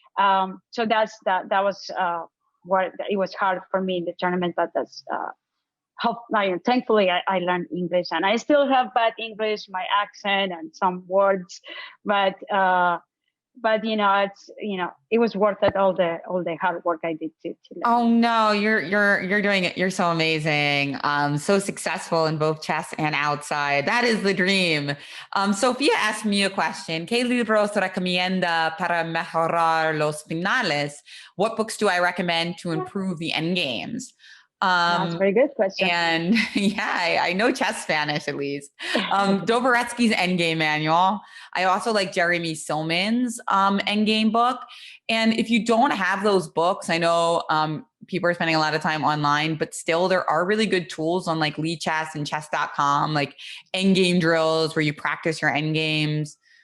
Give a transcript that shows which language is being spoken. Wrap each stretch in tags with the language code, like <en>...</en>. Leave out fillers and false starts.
<en>So that was what it was hard for me in the tournament, but that's thankfully I learned English, and I still have bad English, my accent and some words, but it's it was worth it, all the hard work I did to learn. Oh no, you're doing it. You're so amazing. So successful in both chess and outside. That is the dream. Sofia asked me a question.</en> <es>¿Qué libros recomienda para mejorar los finales?</es> <en>What books do I recommend to improve the endgames? That's a very good question. And yeah, I know chess Spanish at least. Doboretsky's Endgame Manual. I also like Jeremy Silman's endgame book. And if you don't have those books, I know people are spending a lot of time online, but still there are really good tools on like Lichess and chess.com, like endgame drills where you practice your endgames.</en>